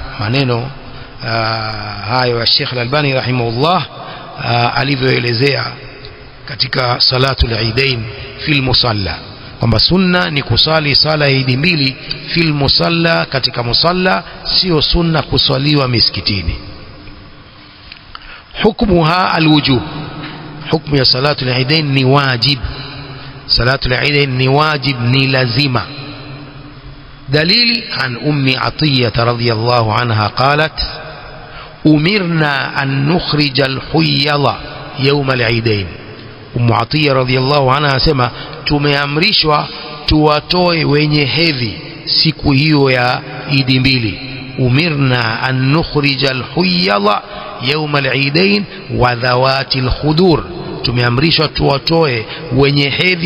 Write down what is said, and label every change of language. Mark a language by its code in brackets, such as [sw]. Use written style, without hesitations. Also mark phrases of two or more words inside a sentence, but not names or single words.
[sw] Maneno hayo ya Sheikh Al-Albani rahimahullah alivyoelezea katika [ar] صلاة العيدين في المصلى, [sw] kwamba sunna ni kusali sala ya Idi mbili [ar] في المصلى, [sw] katika musalla, sio sunna kusaliwa miskitini. [ar] حكمها الوجوب, [sw] hukmu ya [ar] صلاة العيدين [sw] ni wajib. [ar] صلاة العيدين [sw] ni wajib, ni lazima. [ar] دليل عن أم عطية رضي الله عنها قالت: أمرنا أن نخرج الحيض يوم العيدين. أم عطية رضي الله عنها [sw] سما tumeamrishwa tuwatoe wenye hedhi siku hiyo ya Idi mbili. [ar] أمرنا أن نخرج الحيض يوم العيدين وذوات الخدور, [sw] tumeamrishwa tuwatoe wenye hedhi